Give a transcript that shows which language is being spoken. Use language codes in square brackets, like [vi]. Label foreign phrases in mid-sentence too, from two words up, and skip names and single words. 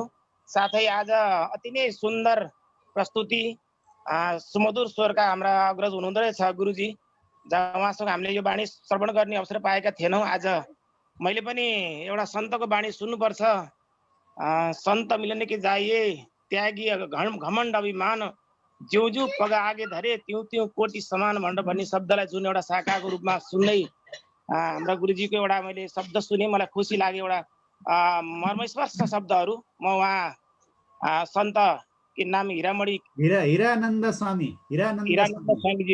[ne] साथै आज अति नै सुन्दर प्रस्तुति सुमधुर स्वरका हाम्रा अग्रज हुनुहुँदो रहेछ गुरुजी, उहाँसँग हामीले यो बाणी श्रवण गर्ने अवसर पाएका थिएनौँ। आज मैले पनि एउटा सन्तको बाणी सुन्नुपर्छ। [hi] सन्त मिलन के जाइए त्यागी घमण्ड अभिमान, ज्यू ज्यू पग आगे धरे त्यौं त्यौं कोटी समान [ne] भनेर भन्ने शब्दलाई जुन एउटा शाखाको रूपमा सुन्दै हाम्रा गुरुजीको एउटा मैले शब्द सुने, मलाई खुसी लाग्यो। एउटा मर्मस्पर्श शब्दहरू। म उहाँ सन्त के नाम हिरानन्द स्वामीजी,